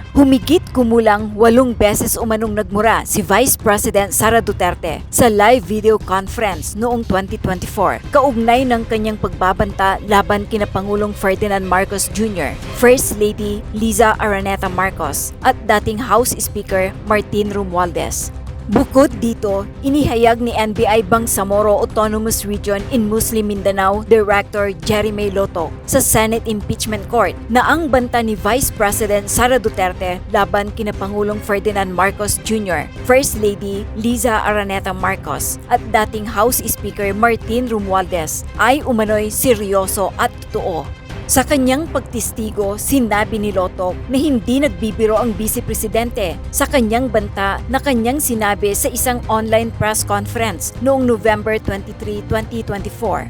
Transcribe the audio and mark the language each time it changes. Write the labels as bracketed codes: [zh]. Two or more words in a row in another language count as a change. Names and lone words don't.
[tl] Humigit kumulang 8 beses umanong nagmura si Vice President Sara Duterte sa [en] live video conference [tl] noong 2024, kaugnay ng kanyang pagbabanta laban kina Pangulong Ferdinand Marcos Jr., First Lady Liza Araneta Marcos at dating House Speaker Martin Romualdez. Bukod dito, inihayag ni NBI Bangsamoro Autonomous Region in Muslim Mindanao Director Jeremy Loto sa Senate Impeachment Court na ang banta ni Vice President Sara Duterte laban kina Pangulong Ferdinand Marcos Jr., First Lady Liza Araneta Marcos at dating House Speaker Martin Romualdez ay umano'y seryoso at totoo. Sa kanyang pagtistigo, sinabi ni Loto na hindi nagbibiro ang Vice Presidente sa kanyang banta na kanyang sinabi sa isang [en] online press conference [tl] noong November 23, 2024.